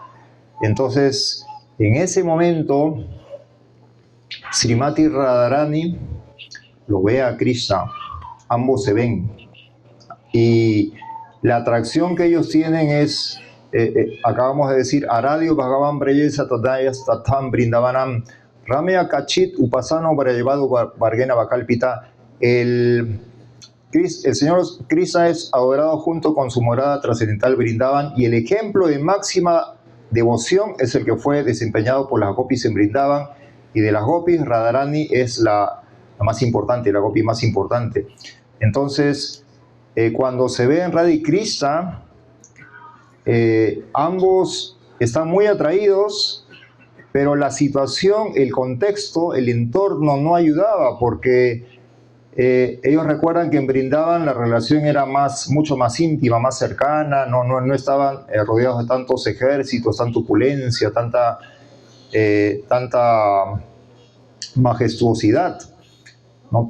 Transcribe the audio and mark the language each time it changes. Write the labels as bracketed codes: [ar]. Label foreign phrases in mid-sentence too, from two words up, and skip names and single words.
[es] Entonces, en ese momento, Srimati Radharani lo ve a Krishna, ambos se ven. Y la atracción que ellos tienen es, acabamos de decir, [sa] Aradio Bhagavan Brayesa Tadayas Tatam Brindavanam Ramya Kachit Upasano Brayavadu Vargena Bakalpita. [es] el señor Krishna es adorado junto con su morada trascendental Vrindavan, y el ejemplo de máxima devoción es el que fue desempeñado por las gopis en Vrindavan, y de las gopis Radharani es la más importante, la gopi más importante. Entonces, cuando se ve en Radha y Krishna, ambos están muy atraídos, pero la situación, el contexto, el entorno no ayudaba, porque ellos recuerdan que en Vrindavan la relación era mucho más íntima, más cercana, no estaban rodeados de tantos ejércitos, tanta opulencia, tanta majestuosidad, ¿no?